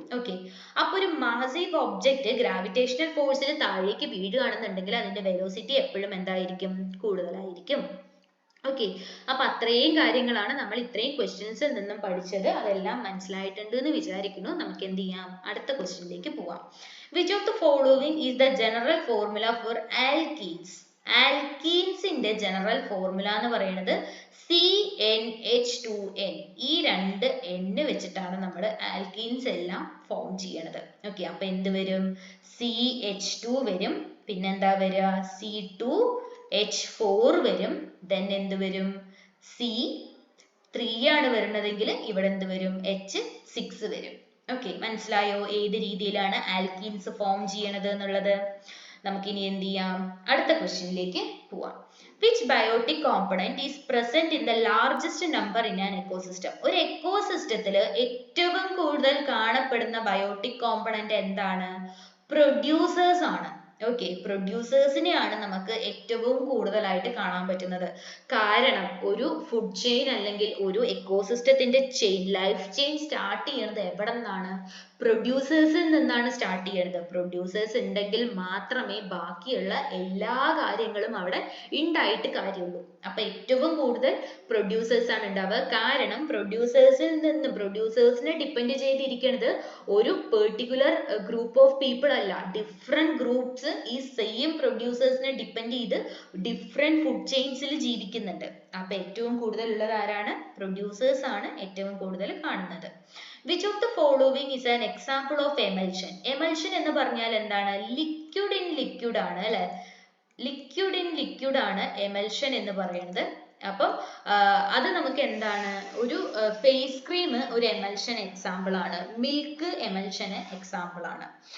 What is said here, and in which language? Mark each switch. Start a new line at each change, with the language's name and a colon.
Malayalam: Okay, അപ്പൊ ഒരു massive object gravitational ഫോഴ്സിൽ താഴേക്ക് വീഴുകയാണെന്നുണ്ടെങ്കിൽ അതിന്റെ വെലോസിറ്റി എപ്പോഴും എന്തായിരിക്കും? കൂടുതലായിരിക്കും. ഓക്കെ, അപ്പൊ അത്രയും കാര്യങ്ങളാണ് നമ്മൾ ഇത്രയും ക്വസ്റ്റ്യൻസിൽ നിന്നും പഠിച്ചത്. അതെല്ലാം മനസ്സിലായിട്ടുണ്ട് എന്ന് വിചാരിക്കുന്നു. നമുക്ക് എന്ത് ചെയ്യാം? അടുത്ത ക്വസ്റ്റ്യനിലേക്ക് പോവാം.
English: Which of the following is the general formula for alkenes?
Malayalam: ആൽക്കീൻസിന്റെ general formula എന്ന് പറയുന്നത് CnH2n. ഈ രണ്ട് N വെച്ചിട്ടാണ് നമ്മൾ ആൽക്കീൻസ് എല്ലാം ഫോം ചെയ്യണത്. ഓക്കെ, അപ്പൊ എന്ത് വരും? CH2 വരും, പിന്നെന്താ വരിക? C2H4 വരും, then എന്ത് വരും? C3 ആണ് വരുന്നതെങ്കിൽ ഇവിടെ എന്ത് വരും? H6 വരും. ഓക്കെ, മനസ്സിലായോ ഏത് രീതിയിലാണ് ആൽക്കീൻസ് ഫോം ചെയ്യണത് എന്നുള്ളത്? നമുക്കിനി എന്ത് ചെയ്യാം, അടുത്ത ക്വസ്റ്റ്യനിലേക്ക് പോവാം.
English: Which biotic component is present in the largest number in an ecosystem?
Malayalam: ഒരു എക്കോസിസ്റ്റത്തിൽ ഏറ്റവും കൂടുതൽ കാണപ്പെടുന്ന ബയോട്ടിക് കോമ്പണന്റ് എന്താണ്? പ്രൊഡ്യൂസേഴ്സ് ആണ്. ഓക്കെ, പ്രൊഡ്യൂസേഴ്സിനെയാണ് നമുക്ക് ഏറ്റവും കൂടുതലായിട്ട് കാണാൻ പറ്റുന്നത്. കാരണം ഒരു ഫുഡ് ചെയിൻ അല്ലെങ്കിൽ ഒരു എക്കോസിസ്റ്റത്തിന്റെ ചെയിൻ, ലൈഫ് ചെയിൻ സ്റ്റാർട്ട് ചെയ്യുന്നത് എവിടെ നിന്നാണ്? പ്രൊഡ്യൂസേഴ്സിൽ നിന്നാണ് സ്റ്റാർട്ട് ചെയ്യുന്നത്. പ്രൊഡ്യൂസേഴ്സ് ഉണ്ടെങ്കിൽ മാത്രമേ ബാക്കിയുള്ള എല്ലാ കാര്യങ്ങളും അവിടെ ഉണ്ടായിട്ട് കാര്യമുള്ളൂ. അപ്പൊ ഏറ്റവും കൂടുതൽ പ്രൊഡ്യൂസേഴ്സ് ആണ് ഉണ്ടാവുക. കാരണം പ്രൊഡ്യൂസേഴ്സിനെ ഡിപ്പെൻഡ് ചെയ്തിരിക്കുന്നത് ഒരു പെർട്ടിക്കുലർ ഗ്രൂപ്പ് ഓഫ് പീപ്പിൾ അല്ല, ഡിഫറെന്റ് ഗ്രൂപ്പ്സ് ഈ സെയിം പ്രൊഡ്യൂസേഴ്സിനെ ഡിപ്പെൻഡ് ചെയ്ത് ഡിഫറെന്റ് ഫുഡ് ചെയിൻസിൽ ജീവിക്കുന്നുണ്ട്. അപ്പൊ ഏറ്റവും കൂടുതൽ ഉള്ളത് ആരാണ്? പ്രൊഡ്യൂസേഴ്സ് ആണ് ഏറ്റവും കൂടുതൽ കാണുന്നത്.
English: Which of the following is an example of emulsion?
Malayalam: Emulsion എന്ന് പറഞ്ഞാൽ എന്താണ്? ലിക്വിഡ് ഇൻ ലിക്വിഡ് ആണ് അല്ലെ? ലിക്വിഡ് ഇൻ ലിക്വിഡ് ആണ് എമൽഷൻ എന്ന് പറയുന്നത്. അപ്പം അത് നമുക്ക് എന്താണ്? ഒരു ഫേസ് ക്രീം ഒരു എമൽഷൻ എക്സാമ്പിൾ ആണ്, മിൽക്ക് എമൽഷന് എക്സാമ്പിൾ ആണ്.